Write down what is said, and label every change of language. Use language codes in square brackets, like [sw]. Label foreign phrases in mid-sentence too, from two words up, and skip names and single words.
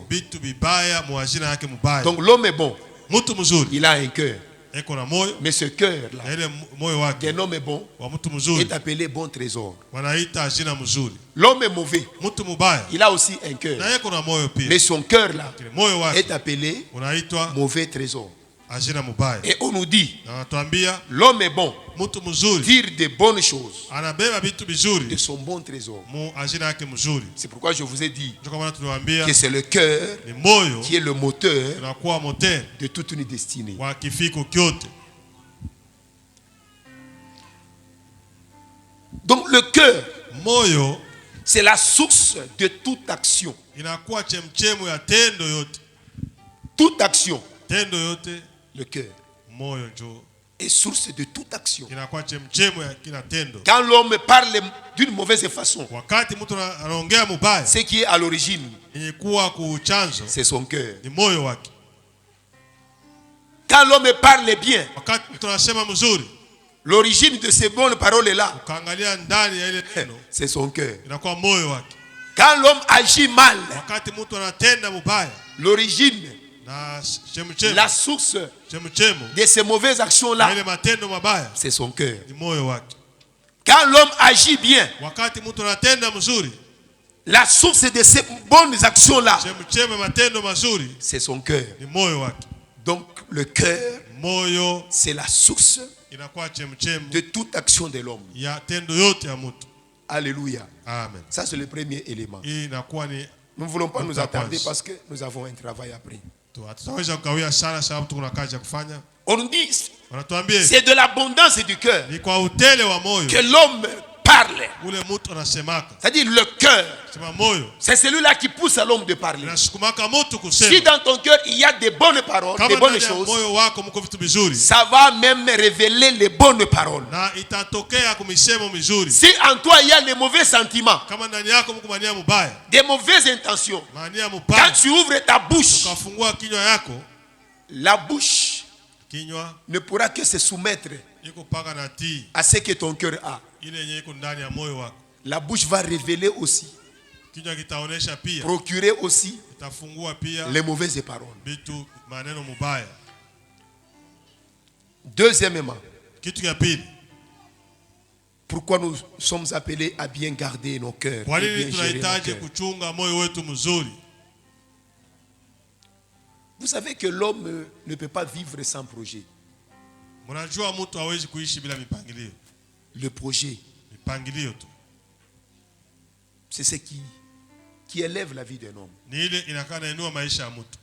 [sw] Vitu vibaya mu hazina yake mubaya. [fr] Donc l'homme est bon. [sw] Mtu mzuri [fr] Il a un cœur. [sw] eko na moyo, [fr] Mais ce cœur-là, [sw] na ile moyo wake [fr] d'un homme est bon, [sw] wa mtu mzuri [fr] est appelé bon trésor. [sw] wanaita hazina mzuri. [fr] L'homme est mauvais. [sw] Mtu mubaya [fr] Il a aussi un cœur. [sw] na eko na moyo pia. [fr] Mais son cœur-là [sw] Kile moyo wake [fr] est appelé [sw] unaitwa [fr] mauvais trésor. [sw] hazina mubaya. [fr] Et on nous dit, [sw] Na wanatuambia [fr] l'homme est bon, [sw] mtu mzuri [fr] tire de bonnes choses [sw] anabeba vitu [fr] de [sw] vizuri [fr] son bon trésor. [sw] mu hazina yake mzuri. [fr] C'est pourquoi je vous ai dit [sw] Ndio kama tuliwaambia [fr] que c'est le cœur [sw] ni moyo [fr] qui est le moteur [sw] unakuwa moteur [fr] de toute une destinée. [sw] wa kifiko kyote. [fr] Donc le cœur, [sw] Moyo [fr] c'est la source de toute action. [sw] inakuwa chemchemu ya tendo yote. [fr] Toute action, [sw] Tendo yote [fr] le cœur, [sw] moyo njo [fr] est source de toute action. [sw] inakuwa chemchemu ya kila tendo. [fr] Quand l'homme parle d'une mauvaise façon, [sw] Wakati mtu anaongea mubaya, [fr] ce qui est à l'origine, [sw] yenye kuwa kuchanzo [fr] c'est son cœur. [sw] ni moyo wake. [fr] Quand l'homme parle bien, [sw] Wakati mtu anasema mzuri, [fr] l'origine de ces bonnes paroles-là, [sw] ukaangalia ndani ya ile neno, [fr] c'est son cœur. [sw] inakuwa moyo wake. [fr] Quand l'homme agit mal, [sw] Wakati mtu anatenda mubaya [fr] l'origine, [sw] na chemchemu [fr] la source [sw] chemchemu [fr] de ces mauvaises [sw] na [fr] actions-là, [sw] ile matendo mabaya [fr] c'est son cœur. [sw] ni moyo wake. [fr] Quand l'homme agit bien, [sw] Wakati mtu anatenda mzuri, [fr] la source de ces bonnes actions-là, [sw] chemchemu ya matendo mazuri [fr] c'est son cœur. [sw] ni moyo wake. [fr] Donc le cœur, [sw] Moyo [fr] c'est la source [sw] inakuwa chemchemu [fr] de toute action de l'homme. [sw] ya tendo yote ya mtu. [fr] Alléluia. [sw] Amen. [fr] Ça, c'est le premier élément. [sw] Hii inakuwa ni [fr] Nous ne voulons pas nous Toute attarder avance. parce que nous avons un travail après. [sw] hatutaweza kukawia sana sababu tuko na kazi ya kufanya. [fr] On nous dit, [sw] Wanatuambia [fr] c'est de l'abondance du cœur [sw] ni kwa utele wa moyo [fr] que l'homme parle. [sw] ule mtu anasemaka. [fr] C'est-à-dire le cœur, [sw] Sema moyo [fr] c'est celui-là qui pousse à l'homme de parler. [sw] inasukumaka mtu [fr] Si [sw] kusema. [fr] dans ton cœur il y a des bonnes paroles, [sw] Kama [fr] des bonnes [sw] ndani ya [fr] choses, [sw] moyo wako mko vitu vizuri [fr] ça va même révéler les bonnes paroles. [sw] na itatokea kumisemo mizuri. [fr] Si en toi il y a les mauvais sentiments, [sw] Kama ndani yako mko mania mubaya, [fr] des mauvaises intentions, [sw] mania [fr] quand [sw] mubaya, [fr] tu ouvres ta bouche, [sw] ukafungua kinywa yako, [fr] la bouche [sw] kinywa [fr] ne pourra que se soumettre [sw] iko paka na tii [fr] à ce que ton cœur a. [sw] ile yenye iko ndani ya moyo wako. [fr] La bouche va révéler aussi, [sw] Kinywa kitaonesha pia, [fr] procurer aussi [sw] itafungua pia [fr] les mauvaises paroles. [sw] vitu maneno mubaya. [fr] Deuxièmement, [sw] Kitu ya pili, [fr] pourquoi nous sommes appelés à bien garder nos cœurs [sw] kwa [fr] et [sw] nini [fr] bien gérer nos [sw] tunahitaji [fr] cœurs? [sw] kuchunga moyo wetu mzuri? [fr] Vous savez que l'homme ne peut pas vivre sans projet. [sw] Mnajua mtu hawezi kuishi bila mipangilio. [fr] Le projet, [sw] Mipangilio tu [fr] c'est ce qui élève la vie d'un homme. [sw] ni ile inakaa nainua maisha ya mtu.